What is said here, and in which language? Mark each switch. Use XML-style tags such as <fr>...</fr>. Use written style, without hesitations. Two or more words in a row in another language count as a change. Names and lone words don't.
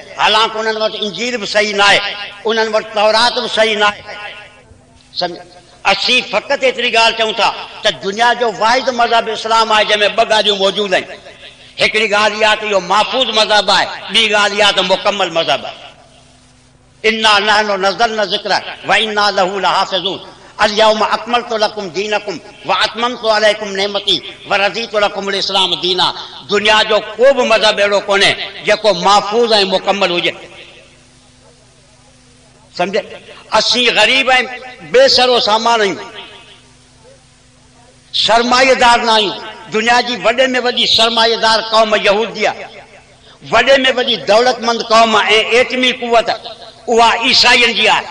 <sd>हालांकि उन्हनि वटि इंजील बि सही न आहे, उन्हनि वटि तौरात बि सही न आहे। सम्झ, असीं फ़क़ति एतिरी ॻाल्हि चऊं था त दुनिया जो वाहिद मज़हब इस्लाम आहे जंहिंमें ॿ ॻाल्हियूं मौजूदु आहिनि। हिकिड़ी ॻाल्हि इहा त इहो महफ़ूज़ मज़हब आहे, ॿी ॻाल्हि इहा त मुकमल मज़हब आहे।</sd> <ar>إنا نحن نزلنا الذكر وإنا له لحافظون. اليوم أكملت لكم دينكم وأتممت عليكم نعمتي ورضيت لكم الإسلام دينا.</ar> <sd>दुनिया जो को बि मज़हब अहिड़ो कोन्हे जेको महफ़ूज़ ऐं मुकमल हुजे। समझे, असीं ग़रीब ऐं बेसरो सामान आहियूं, सरमाएदार न आहियूं। दुनिया जी वॾे में वॾी सरमाएदार क़ौम यहूदी आहे, वॾे में वॾी दौलतमंद क़ौम ऐं एटमी कुवत उहा ईसाइनि जी आहे।</sd>